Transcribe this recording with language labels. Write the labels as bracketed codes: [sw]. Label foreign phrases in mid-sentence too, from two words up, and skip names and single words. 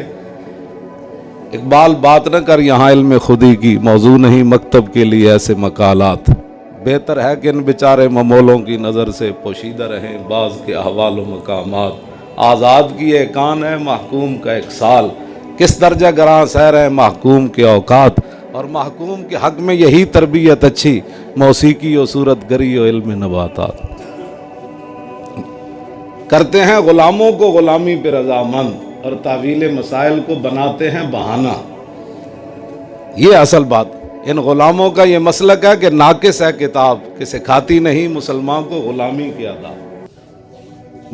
[ur] اقبال بات نہ کر یہاں علم خودی کی، موضوع نہیں مکتب کے لیے ایسے مقالات، بہتر ہے کہ ان بیچارے ممولوں کی نظر سے پوشیدہ رہیں بعض کے احوال و مقامات۔ آزاد کی ایک کان ہے محکوم کا 1 سال، کس درجہ گراں سیر ہے محکوم کے اوقات، اور محکوم کے حق میں یہی تربیت اچھی، موسیقی و صورت گری و علم نباتات۔ کرتے ہیں غلاموں کو غلامی پہ رضامند، اور تعویل مسائل کو بناتے ہیں بہانہ۔ یہ اصل بات، ان غلاموں کا یہ مسلک ہے کہ ناقص ہے کتاب کہ سکھاتی نہیں مسلمان کو غلامی کی آداب۔